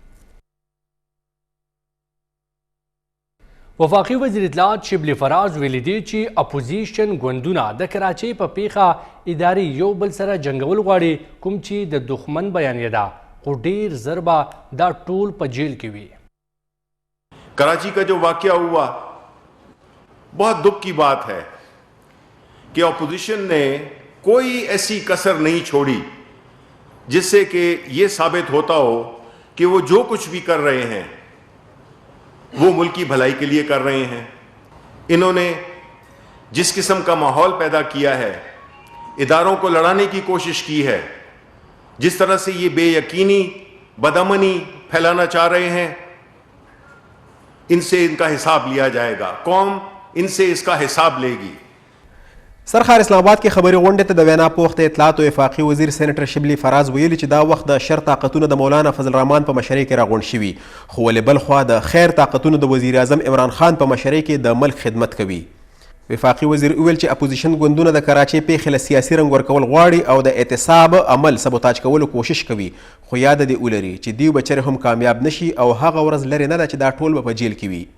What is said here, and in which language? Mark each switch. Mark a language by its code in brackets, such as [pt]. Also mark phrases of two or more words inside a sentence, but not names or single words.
[ps] وفاقي وزیر اطلاعات شبلی فراز ویلي دي چې اپوزیشن ګوندونه د کراچۍ په پیښه اداري یو بل سره جنګول غواړي، کوم چې د دښمن بیانیه ده، خو ډېر ژر به دا ټول په جیل کې وي. [ur] کراچی کا جو واقعہ ہوا بہت دکھ کی بات ہے کہ اپوزیشن نے کوئی ایسی کسر نہیں چھوڑی جس سے کہ یہ ثابت ہوتا ہو کہ وہ جو کچھ بھی کر رہے ہیں وہ ملک کی بھلائی کے لیے کر رہے ہیں. انہوں نے جس قسم کا ماحول پیدا کیا ہے، اداروں کو لڑانے کی کوشش کی ہے، جس طرح سے یہ بے یقینی بدامنی پھیلانا چاہ رہے ہیں، ان سے ان کا حساب لیا جائے گا. قوم ان سے اس کا حساب لے گی. [ps] سرخار اسلام آباد کې خبري غونډې ته د وینا پوښت اطلاعات او وفاقي وزیر سېنیټر شبلی فراز ویلي چې دا وخت د شر طاقتونه د مولانا فضل الرحمن په مشرۍ کې راغونډ شوي، خو ولې بل خوا د خیر طاقتونه د وزیر اعظم عمران خان په مشرۍ کې د ملک خدمت کوي. وفاقي وزیر وویل چې اپوزیشن ګوندونه د کراچۍ پیښې له سیاسي رنګ ورکول غواړي او د اعتصاب عمل سبوتاج کولو کوشش کوي، خو یاد دې ولري چې دوی به چېرې هم کامیاب نشي او هغه ورځ لرې نه ده چې دا ټول به په جیل کې وي.